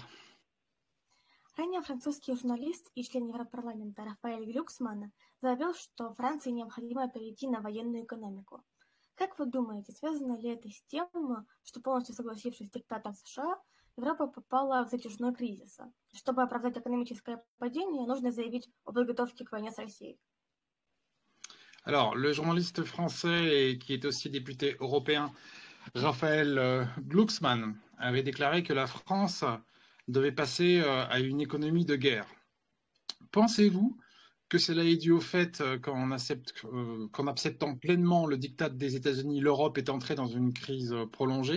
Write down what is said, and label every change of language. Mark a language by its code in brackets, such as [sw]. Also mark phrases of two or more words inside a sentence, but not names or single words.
[ru] Ранее французский журналист и член Европарламента Рафаэль Глюксман заявил, что Франции необходимо перейти на военную экономику. Как вы думаете, связано ли это с тем, что полностью согласившись с диктатом США, Европа попала в затяжной кризис? Чтобы оправдать экономическое падение, нужно заявить о подготовке к войне с Россией. [fr] Alors, le journaliste français et qui est aussi député européen, Raphaël Glucksmann, avait déclaré que la France devait passer à une économie de guerre. Pensez-vous que cela est dû au fait qu'en acceptant pleinement le diktat des États-Unis, l'Europe est entrée dans une crise prolongée?